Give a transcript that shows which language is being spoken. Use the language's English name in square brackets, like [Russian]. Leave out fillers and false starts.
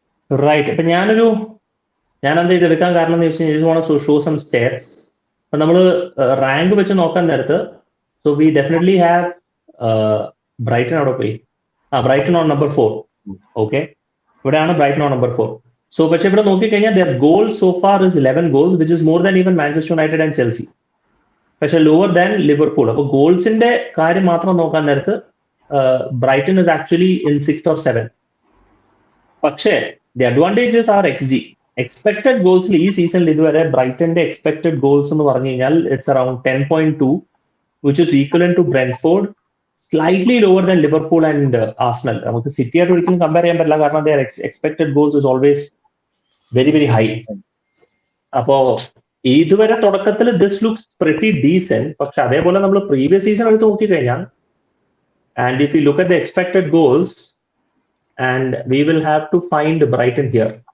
[English] Right. [Malayalam] ഇപ്പൊ ഞാൻ എന്താ ഇതെടുക്കാൻ കാരണം എന്ന് വെച്ചാൽ [English] Show some steps. [Malayalam] അപ്പൊ നമ്മൾ റാങ്ക് വെച്ച് നോക്കാൻ നേരത്ത് [English] so we definitely have Brighton [Malayalam] അവിടെ പോയി. [English] Brighton on number 4. Okay, ഇവിടെയാണ് Brighton on number 4. So പക്ഷെ [Malayalam] ഇവിടെ നോക്കിക്കഴിഞ്ഞാൽ [English] their goal so far is 11 goals, which is more than even Manchester United and Chelsea. പക്ഷെ lower than Liverpool. [Malayalam] അപ്പോൾ ഗോൾസിന്റെ കാര്യം മാത്രം നോക്കാൻ നേരത്ത് Brayton [English] is actually in 6th or 7th. പക്ഷേ the advantages are XG. [Malayalam] Expected ഗോൾസിൽ ഈ സീസണിൽ ഇതുവരെ ബ്രൈറ്റന്റെ എക്സ്പെക്ടഡ് ഗോൾസ് എന്ന് പറഞ്ഞു കഴിഞ്ഞാൽ [English] It's around 10.2, which is equivalent to Brentford, slightly lower than Liverpool and Arsenal. [Malayalam] നമുക്ക് സിറ്റിയായിട്ട് ഒരിക്കലും കമ്പയർ ചെയ്യാൻ പറ്റില്ല, കാരണം [English] their expected goals is always very very high. [Malayalam] അപ്പോ ഇതുവരെ തുടക്കത്തിൽ [English] This looks pretty decent. [Malayalam] പക്ഷെ അതേപോലെ നമ്മൾ പ്രീവിയസ് സീസൺ എടുത്ത് നോക്കിക്കഴിഞ്ഞാൽ, [English] And if you look at the expected goals, and we will have to find Brighton here.